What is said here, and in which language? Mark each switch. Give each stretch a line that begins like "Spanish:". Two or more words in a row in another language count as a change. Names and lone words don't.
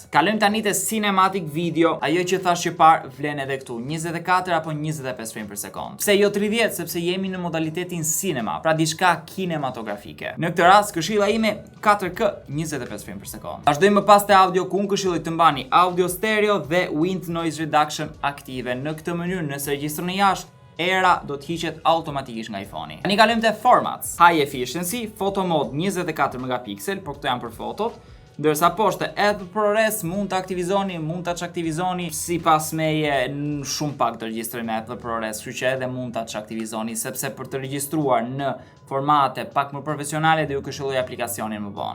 Albanian: Kalojmë tani te
English: cinematic video,
Albanian: ajo që thash që parë vlen edhe këtu, 24 apo 25 frame per sekond. Pse jo 30? Sepse jemi në modalitetin cinema, pra diçka kinematografike. Në këtë rast këshilla ime 4K 25 frame per sekond. Vazhdojmë më pas te audio ku unë këshilloj të mbani audio stereo dhe
English: wind noise reduction
Albanian: aktive. Në këtë mënyrë nëse regjistroni jashtë, era do të hiqet automatikisht nga iPhone-i. Tani kalojmë te formats.
English: High efficiency, photo mode
Albanian: 24 megapiksel, por këto janë për fotot. Ndërsa poshtë edhe ProRes mund të aktivizoni, mund ta çaktivizoni, sipas meje shumë pak të regjistrojmë edhe ProRes, kështu që edhe mund ta çaktivizoni sepse për të regjistruar në formate pak më profesionale dhe ju këshilloj aplikacionin më vonë.